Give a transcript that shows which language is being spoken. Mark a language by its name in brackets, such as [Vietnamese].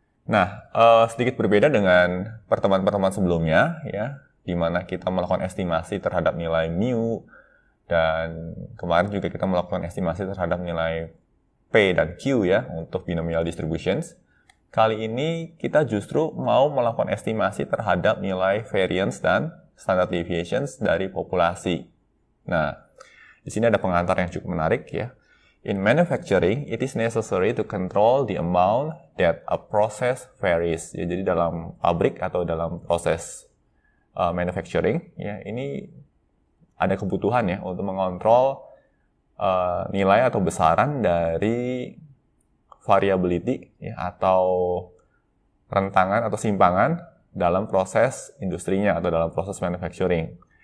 [Indonesian] Nah, sedikit berbeda dengan pertemuan-pertemuan sebelumnya, ya, di mana kita melakukan estimasi terhadap nilai mu, dan kemarin juga kita melakukan estimasi terhadap nilai P dan Q ya untuk binomial distributions. Kali ini kita justru mau melakukan estimasi terhadap nilai variance dan standard deviations dari populasi. Nah, di sini ada pengantar yang cukup menarik ya. [English] In manufacturing, it is necessary to control the amount that a process varies. [Indonesian] Ya, jadi dalam pabrik atau dalam proses manufacturing, ya ini ada kebutuhan ya untuk mengontrol nilai atau besaran dari variability ya, atau rentangan atau simpangan dalam proses industrinya atau dalam proses manufacturing.